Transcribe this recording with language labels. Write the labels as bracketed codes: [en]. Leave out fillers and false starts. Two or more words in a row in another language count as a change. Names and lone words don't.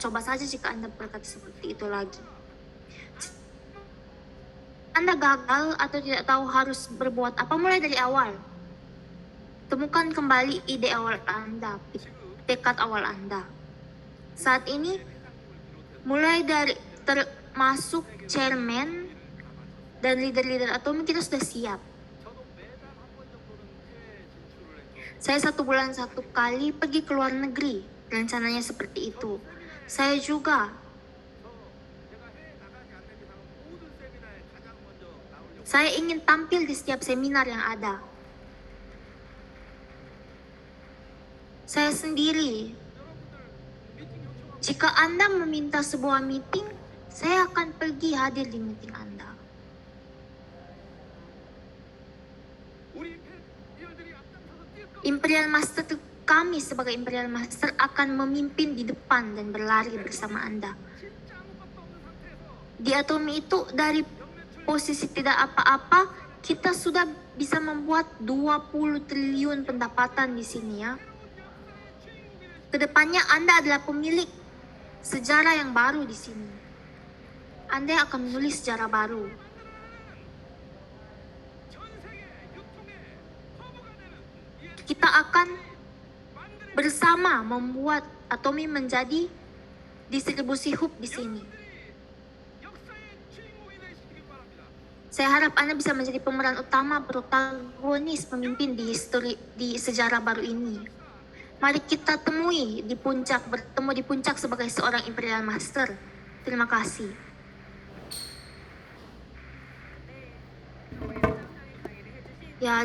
[id] Coba saja jika Anda berkata seperti itu lagi. Anda gagal atau tidak tahu harus berbuat apa, mulai dari awal. Temukan kembali ide awal Anda, tekad awal Anda. Saat ini, mulai dari termasuk chairman, Dan leader-leader Atomi kita sudah siap. [ko] 저도 매달 한 번 정도는 해외 진출을 해서 [id] Saya 1 bulan 1 kali pergi ke luar negeri. Rencananya seperti itu. Saya juga [ko] 제가 해외 나가지 않는 이상은 모든 세미나에 가장 먼저 나오려고 [id] saya ingin tampil di setiap seminar yang ada. Saya sendiri, jika Anda meminta sebuah meeting, saya akan pergi hadir di meeting Anda. [ko] 우리 임페리얼들이 앞장서서 뛸 겁니다. [id] Imperial Master kami sebagai Imperial Master akan memimpin di depan dan berlari bersama Anda. [ko] 진짜 아무것도 없는 상태에서 [id] Di Atomi itu dari [ko] 영매출 [id] posisi tidak apa-apa, kita sudah bisa membuat 20 triliun pendapatan di sini ya. Kedepannya Anda adalah pemilik sejarah yang baru di sini. Anda akan menulis sejarah baru. [ko] 전 세계 유통의 허브가 되는 이 [id] Kita akan bersama membuat Atomi menjadi distribusi hub di sini. [ko] 역사의 주인공이 되시길 바랍니다. [id] Saya harap Anda bisa menjadi pemeran utama, protagonis, pemimpin di sejarah baru ini. Mari kita temui di puncak, bertemu di puncak sebagai seorang Imperial Master. Terima kasih. Ya, jadi